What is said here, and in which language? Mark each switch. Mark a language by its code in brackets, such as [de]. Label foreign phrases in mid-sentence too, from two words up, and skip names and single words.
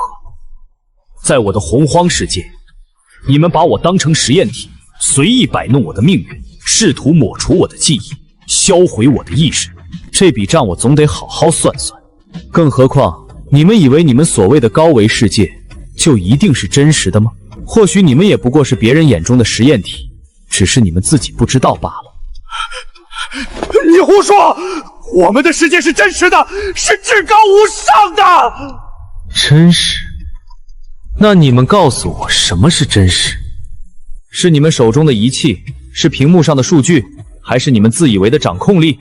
[zh] 在我的洪荒世界，你們把我當成實驗體，隨意擺弄我的命運，試圖抹除我的記憶，銷毀我的意識。這筆賬我總得好好算算。更何況，你們以為你們所謂的高維世界就一定是真實的嗎？或許你們也不過是別人眼中的實驗體，只是你們自己不知道罷了。你胡說！我們的世界是真實的，是至高無上的。真實？那你們告訴我，什麼是真實？是你們手中的儀器，是屏幕上的數據，還是你們自以為的掌控力？